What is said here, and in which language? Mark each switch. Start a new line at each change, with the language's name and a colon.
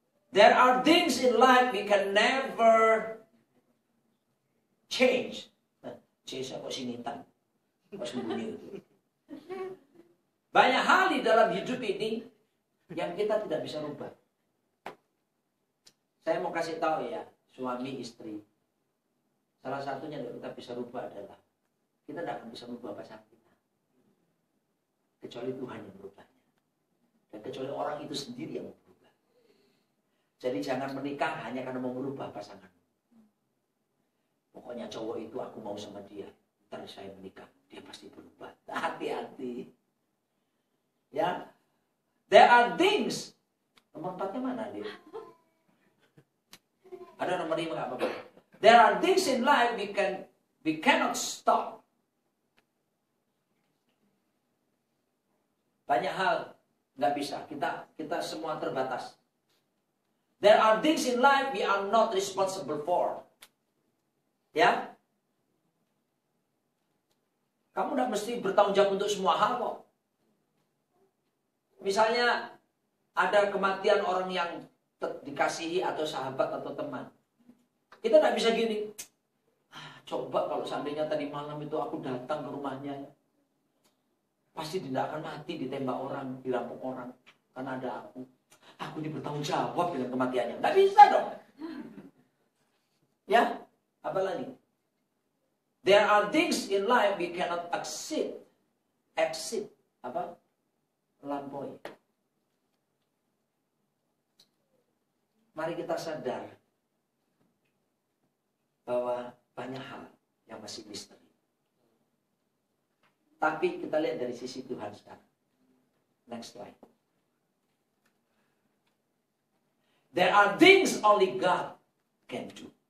English: There are things in life we can never change.
Indonesian: Change apa sinitan? Apa sembunyi itu? Banyak hal di dalam hidup ini yang kita tidak bisa rubah. Saya mau kasih tahu ya, suami istri. Salah satunya yang kita bisa rubah adalah kita tidak akan bisa rubah pasangan kita. Kecuali Tuhan yang merubahnya. Dan kecuali orang itu sendiri yang berubah. Jadi jangan menikah hanya karena mau merubah pasangan. Pokoknya cowok itu aku mau sama dia. Ntar saya menikah, dia pasti berubah. Hati-hati. Ya.
English: There are things.
Indonesian: Nomor 4-nya mana dia? Ada nomor 5 nggak apa-apa.
English: There are things in life we cannot stop.
Indonesian: Banyak hal nggak bisa. Kita semua terbatas.
English: There are things in life we are not responsible for.
Indonesian: Ya, kamu tidak mesti bertanggung jawab untuk semua hal kok. Misalnya ada kematian orang yang dikasihi atau sahabat atau teman, kita tidak bisa gini. Coba kalau seandainya tadi malam itu aku datang ke rumahnya, pasti tidak akan mati ditembak orang, dirampok orang, karena ada aku. Aku ini bertanggung jawab dengan kematiannya. Nggak bisa dong. Ya. Apa lagi?
English: There are things in life we cannot exit.
Indonesian: Apa? Melampaui. Mari kita sadar bahwa banyak hal yang masih misteri. Tapi kita lihat dari sisi Tuhan sekarang.
English: Next slide. There are things only God can do.